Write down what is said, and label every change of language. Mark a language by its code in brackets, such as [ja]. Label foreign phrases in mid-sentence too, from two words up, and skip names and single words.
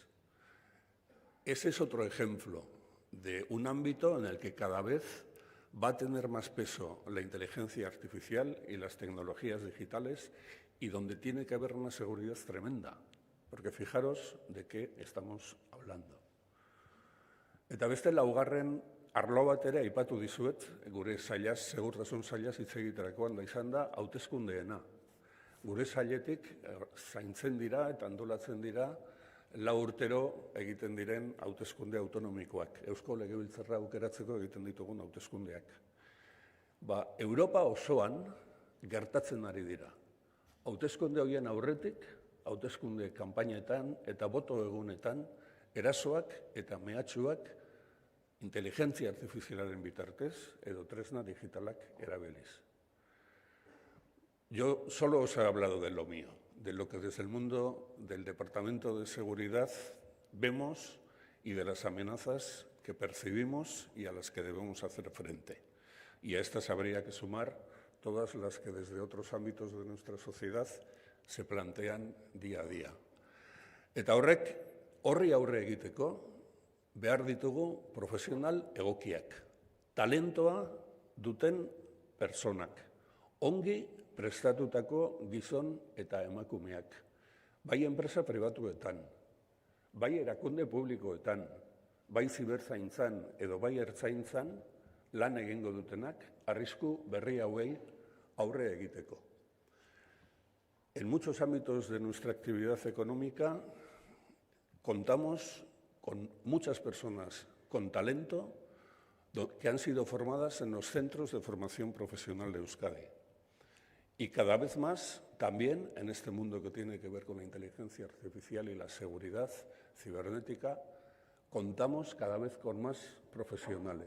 [es] Ese es otro ejemplo de un ámbito en el que cada vez Va a tener más peso la inteligencia artificial y las tecnologías digitales y donde tiene que haber una seguridad tremenda, porque fijaros de qué estamos hablando. [eu] Eta beste laugarren arlo bat ere aipatu dizuet, gure sailaz, segurtasun sailaz hitz egiterakoan da izan da hauteskundeena. Gure sailetik zaintzen dira eta antolatzen dira 4 urtero egiten diren hauteskunde autonomikoak, Eusko Legebiltzarra aukeratzeko egiten ditugun hauteskundeak. Europa osoan gertatzen ari dira. Hauteskunde horien aurretik, hauteskunde kanpainetan eta boto egunetan, erasoak eta mehatxuak inteligentzia artifizialaren bitartez edo tresna digitalak erabiliz. [es] Yo solo os he hablado de lo mío, de lo que desde el mundo del Departamento de Seguridad vemos y de las amenazas que percibimos y a las que debemos hacer frente. Y a estas habría que sumar todas las que desde otros ámbitos de nuestra sociedad se plantean día a día. [eu] Eta horri aurre egiteko behar ditugu profesional egokiak, talentoa duten personak, ongi prestatutako gizon eta emakumeak, bai enpresa pribatuetan, bai erakunde publikoetan, bai ziberzaintzan edo bai ertzaintzan lan egingo dutenak arrisku berri hauei aurre egiteko. [es] En muchos ámbitos de nuestra actividad económica contamos con muchas personas con talento que han sido formadas en los centros de formación profesional de Euskadi. Y cada vez más, también en este mundo que tiene que ver con la inteligencia artificial y la seguridad cibernética, contamos cada vez con más profesionales.